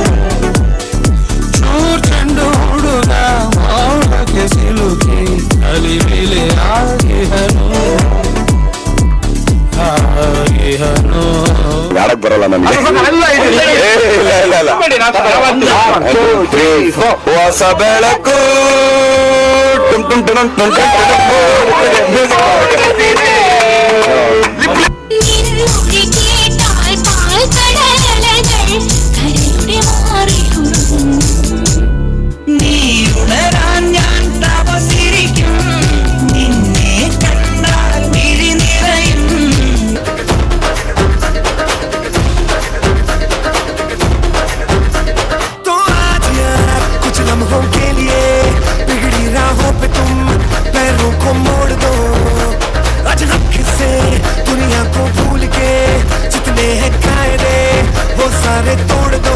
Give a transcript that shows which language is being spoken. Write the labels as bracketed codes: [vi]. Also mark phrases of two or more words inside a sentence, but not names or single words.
[kn] ಚೂರ್ ಚೆಂಡು ಹುಡುಗ ಮೌನಕ್ಕೆ ಸಿಲುಕಿ ಅಲಿಬಿಲಿ ಆಗಿಹನು. ಯಾಡಕ್ ಬರಲ್ಲ ನನಗೆ. ಹೊಸ ಬೆಳಕು ಟುಮ್ ಟುಮ್ ಟುಮ್ ಟುಮ್ ಟುಮ್ [ml] നീയുണരാൻ ഞാൻ തപസിരിക്കും, നിന്നെ കണ്ടാൽ മിഴി നിറയും. [hi] तो आज यार कुछ लम्हों के लिए बिगड़ी राहों पे तुम पैरों को मोड़ दो. अचानक से दुनिया को भूल के जितने हैं कायदे वो सारे तोड़ दो.